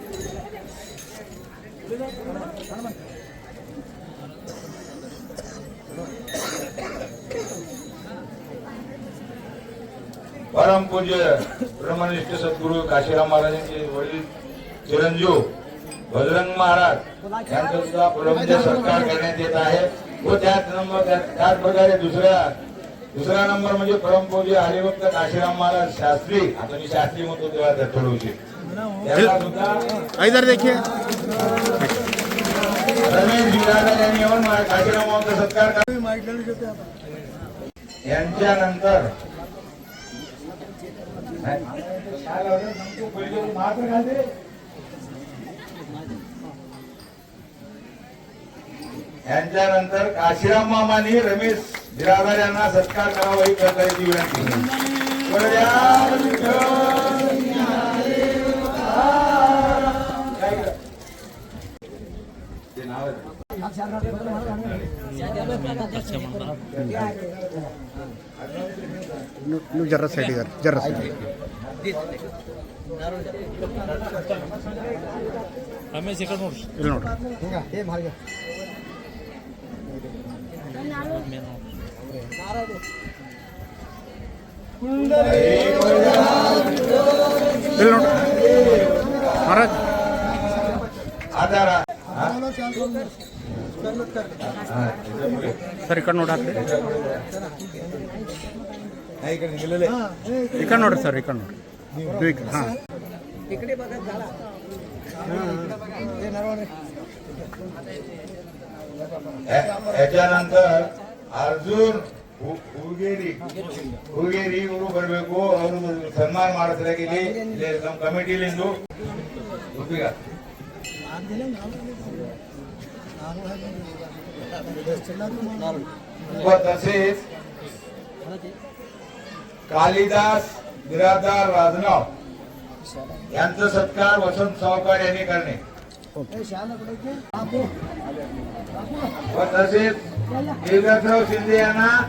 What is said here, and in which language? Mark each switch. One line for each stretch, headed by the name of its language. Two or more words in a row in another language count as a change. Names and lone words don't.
Marathi: परमपूज्य ब्रह्मनिष्ठ सद्गुरू काशीराम महाराजांचे वडील चिरंजीव बजरंग महाराज यांचा सुद्धा प्रलंबित सत्कार करण्यात येत आहे. व त्याच प्रकारे दुसरा नंबर म्हणजे परमपूज्य हरिभक्त काशीराम महाराज शास्त्री, आता मी शास्त्री म्हणतो तेव्हा थोडं उशीर, त्यांना सुद्धा
Hindi: इधर देखिए
Marathi: रमेश बिरादर यांनी येऊन काशीराम महाराजांचा सत्कार यांच्यानंतर यांच्यानंतर काशीराम मामानी रमेश बिरादर यांना सत्कार करावा ही करण्याची विनंती. जरा साइड कर, जरा साइड.
Kannada: ರಮೇಶ್ ಈ ಕಡೆ ನೋಡ್ರಿ ಇಲ್ಲಿ ನೋಡ್ರಿ. ಇಲ್ಲಿ ನೋಡ್ರಿ ಮಹಾರಾಜ್. ಆಧಾರ ಸರ್ ಈ ಕಡೆ ನೋಡಿ ಹಾಕ್ರಿ. ಈ ಕಡೆ ನೋಡ್ರಿ ಸರ್, ಈ ಕಡೆ ನೋಡ್ರಿ. हां याच्यानंतर अर्जुन ಹುಗೇರಿ ಇವರು ಬರಬೇಕು. ಅವರು ಸನ್ಮಾನ ಮಾಡಿಸಲಿಕ್ಕೆ ಇಲ್ಲಿ ನಮ್ಮ ಕಮಿಟಿಲಿಂದು ಒಪ್ಪಿಗೆ.
Marathi: तसेच कालिदास बिरादर राजनाव यांचा सत्कार वसंत सावकार यांनी करणे व तसेच देवदासराव शिंदे यांना